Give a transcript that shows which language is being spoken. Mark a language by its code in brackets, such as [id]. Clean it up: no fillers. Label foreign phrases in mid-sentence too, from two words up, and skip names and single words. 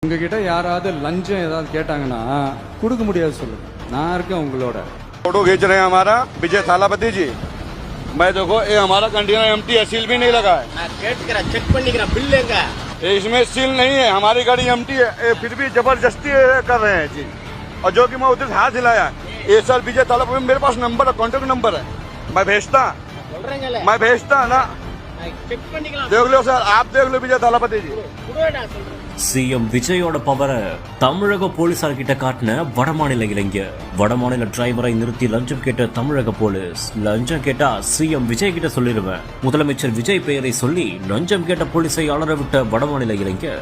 [ta] உங்ககிட்ட யாராவது லஞ்சம் ஏதாவது கேட்டாங்கன்னா கொடுக்க முடியாது சொல்லுங்க, நான் இருக்கேன் உங்களோட. [hi] फोटो खींच रहे हैं हमारा विजय थालापति जी। मैं देखो ये हमारा [en] container empty [hi] है, सील भी नहीं लगा है। [en] check bill [hi] लेगा, इसमें सील नहीं है, हमारी गाड़ी एम्प्टी है, फिर भी जबरदस्ती कर रहे हैं जी। और जो कि मैं उधर हाथ हिलाया, ये सर विजय थालापति मेरे पास नंबर है, [en] contact number [hi] है, मैं भेजता ना। देख लो सर, आप देख लो विजय थालापति जी। [ta] சிஎம் விஜயோட பவரை தமிழக போலீசார் கிட்ட காட்டின வடமாநில இளைஞர். வடமாநில டிரைவரை நிறுத்தி லஞ்சம் கேட்ட தமிழக போலீஸ். லஞ்சம் கேட்டா சிஎம் விஜய் கிட்ட சொல்லிடுவேன், முதலமைச்சர் விஜய் பெயரை சொல்லி லஞ்சம் கேட்ட போலீஸை அலற விட்ட வடமாநில இளைஞர்.